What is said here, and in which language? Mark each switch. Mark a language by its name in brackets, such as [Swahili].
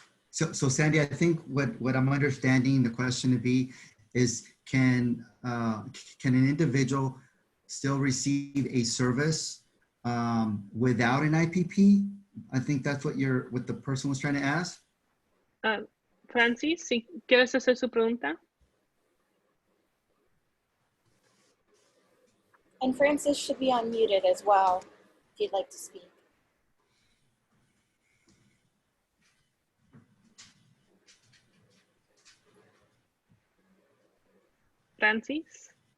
[English] So Sandy, I think what I'm understanding the question to be is, can an individual still receive a service without an IPP? I think that's what the person was trying to ask. [Spanish] Francis, si quieres hacer su pregunta. [English] And Francis should be unmuted as well, if you'd like to speak. Francis?